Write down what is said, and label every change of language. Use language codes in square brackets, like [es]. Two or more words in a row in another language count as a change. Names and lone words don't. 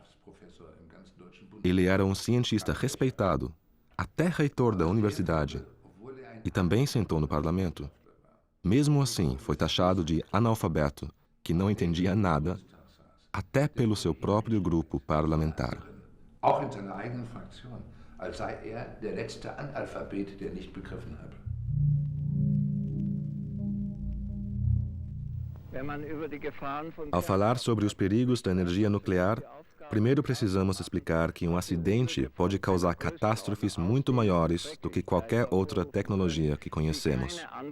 [pt] Ele era um cientista respeitado, até reitor da universidade, e também sentou no parlamento. Mesmo assim, foi taxado de analfabeto, que não entendia nada, até pelo seu próprio grupo parlamentar. [de] Auch in seiner eigenen Fraktion, als sei der letzte Analphabet, der nicht begriffen habe. [pt] Ao falar sobre os perigos da energia nuclear, primeiro precisamos explicar que um acidente pode causar catástrofes muito maiores do que qualquer outra tecnologia que conhecemos.